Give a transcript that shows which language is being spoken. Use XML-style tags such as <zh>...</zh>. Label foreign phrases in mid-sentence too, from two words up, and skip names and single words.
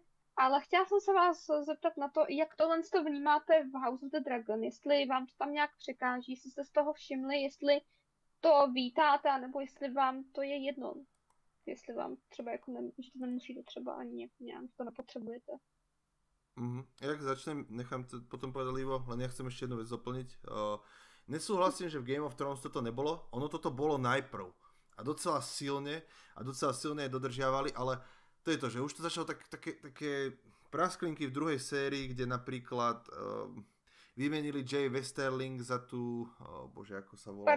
<cs>Ale chtěla jsem se vás zeptat na to, jak tohle to vnímáte v House of the Dragon, jestli vám to tam nějak překáží, jestli jste z toho všimli, jestli to vítáte, nebo jestli vám to je jedno. Jestli vám třeba jako že to nemusíte třeba ani nějak to nepotřebujete.</cs> <sk>Jak začnem, nechám to potom povedať Livo, len ja chcem ešte jednu vec doplniť. Nesúhlasím, že v Game of Thrones toto nebolo, ono toto bolo najprv. A docela silne aj dodržiavali, ale to je to, že už to začalo také prasklinky v druhej sérii, kde napríklad vymenili Jay Westerling za tú, bože, ako sa volala?</sk>